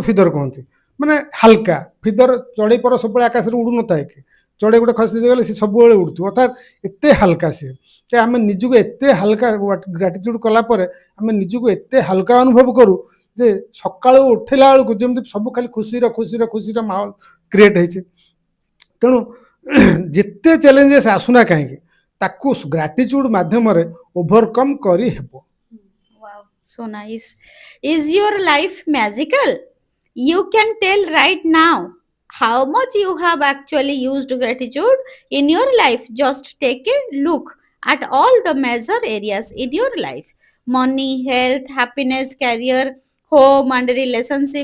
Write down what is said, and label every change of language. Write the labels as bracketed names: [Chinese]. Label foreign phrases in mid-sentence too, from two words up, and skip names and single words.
[Odia] ଫିଦର କୁହନ୍ତି ମାନେ ହାଲକା ଫିଦର ଚଢ଼େଇ ପର ସବୁବେଳେ ଆକାଶରେ ଉଡ଼ୁନଥାଏ କି ଚଢ଼େଇ ଗୋଟେ ଖସି ଦେଇଗଲେ ସେ ସବୁବେଳେ ଉଡ଼ୁଥିବ ଅର୍ଥାତ୍ ଏତେ ହାଲକା ସିଏ ଯେ ଆମେ ନିଜକୁ ଏତେ ହାଲକା ଗ୍ରାଟିଚ୍ୟୁଡ୍ କଲା ପରେ ଆମେ ନିଜକୁ ଏତେ ହାଲକା ଅନୁଭବ କରୁ ଯେ ସକାଳୁ ଉଠିଲା ବେଳକୁ ଯେମିତି ସବୁ ଖାଲି ଖୁସିର ମାହୋଲ କ୍ରିଏଟ୍ ହେଇଛି ତେଣୁ ଯେତେ ଚ୍ୟାଲେଞ୍ଜେସ୍ ଆସୁନା କାହିଁକି ତାକୁ ଗ୍ରାଟିଚ୍ୟୁଡ୍ ମାଧ୍ୟମରେ ଓଭରକମ୍ କରିହେବ [English] Wow, so nice. Is your life magical? You can tell right now how much you have actually used gratitude in your life. Just take a look at all the major areas in your life: money, health, happiness, career, home, and relationship.